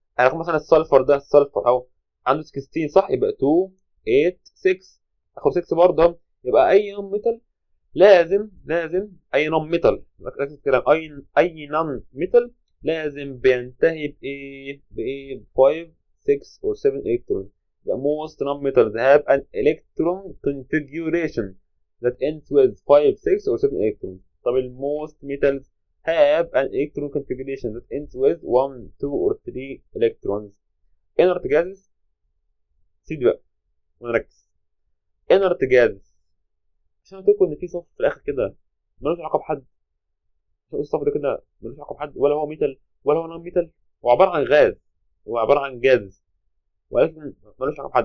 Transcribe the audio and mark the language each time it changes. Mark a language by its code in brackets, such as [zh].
[ar] هناخد مثلا السلفر اهو عنده 16 صح؟ يبقى 2 8 6 اخد 6 برضه. يبقى اي نون ميتال لازم اي نون ميتال ركز الكلام اي نون ميتال لازم بينتهي بايه 5 6 or 7 الكترون. [en] يبقى most non-metals have an electron configuration that ends with 5 6 or 7 electrons. طب most metals have an electron configuration that ends with 1 2 or 3 electrons. [ar] inert gases سيدي بقى ونركز. inert gases عشان قلت لكم ان في صف في الاخر كده ملوش علاقه بحد. الصف ده كده ملوش علاقه بحد ولا هو ميتال ولا هو نون ميتال. هو عباره عن غاز، هو عباره عن جاز ولكن ملوش علاقه بحد.